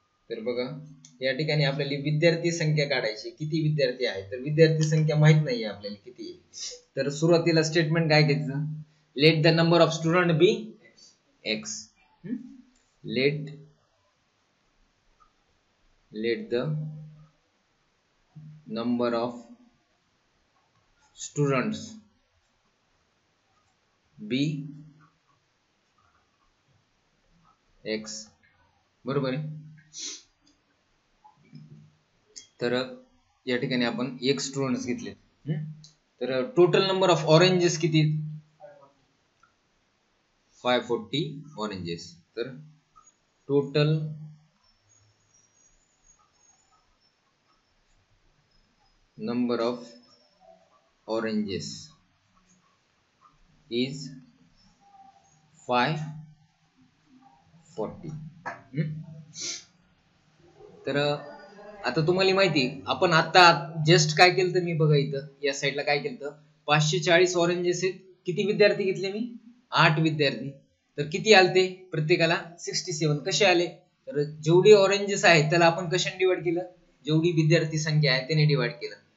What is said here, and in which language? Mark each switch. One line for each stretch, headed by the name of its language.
Marathi: तर बघा या ठिकाणी आपल्याला विद्यार्थी संख्या काढायची, किती विद्यार्थी आहेत, तर विद्यार्थी संख्या माहित नाहीये आपल्याला किती आहे. तर सुरुवातीला स्टेटमेंट काय घ्यायचं,
English: Let the number of student be X. let the number of students be x.
Marathi: बरोबर आहे. तर या ठिकाणी आपण एक स्टुडंट्स घेतले. तर
English: total number of oranges
Marathi: किती? 540 ऑरेंजेस.
English: तर total number of oranges is 540.
Marathi: तर आता तुम्हाला माहिती आपण आता जस्ट काय केलं तर मी बघा इथं या साईडला काय केलं तर 540 ऑरेंजेस आहेत. किती विद्यार्थी घेतले मी? 8 विद्यार्थी. तर किती आलते प्रत्येकाला? 67. कसे आले? तर जेवढी ऑरेंजेस आहेत त्याला आपण कशाने डिवाइड केलं? जेवढी विद्यार्थी संख्या आहे त्याने डिवाइड केलं.